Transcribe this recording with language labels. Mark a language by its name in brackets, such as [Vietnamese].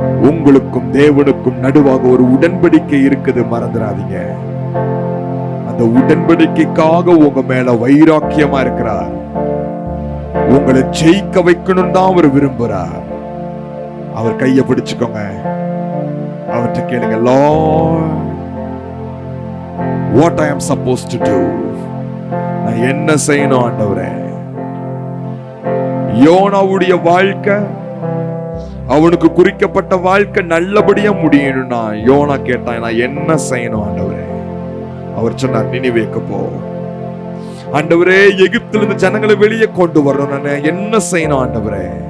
[Tamil] உங்களுக்கும் தேவனுக்கும் நடுவாக ஒரு உடன்படிக்கை இருக்குது, மறந்துடாதீங்க. அந்த உடன்படிக்கைக்காக உங்க மேல வைராக்கியமா இருக்கிறார். உங்களை ஜெயிக்க வைக்கணும் தான் அவர் விரும்புறார். அவர் கையை பிடிச்சுக்கோங்க. அவர்கிட்ட கேளுங்க, [English] Lord, what I am supposed to do. [Tamil] நான் என்ன செய்யணும் ஆண்டவரே? யோனாவுடைய வாழ்க்கை, அவனுக்கு குறிக்கப்பட்ட வாழ்க்கை நல்லபடியா முடியணும்னா யோனா கேட்டான், நான் என்ன செய்யணும் ஆண்டவரே? அவர் சொன்னார், நினிவேக்கு போ. ஆண்டவரே, எகிப்திலிருந்து ஜனங்களை வெளியே கொண்டு வரணும், நான் என்ன செய்யணும் ஆண்டவரே?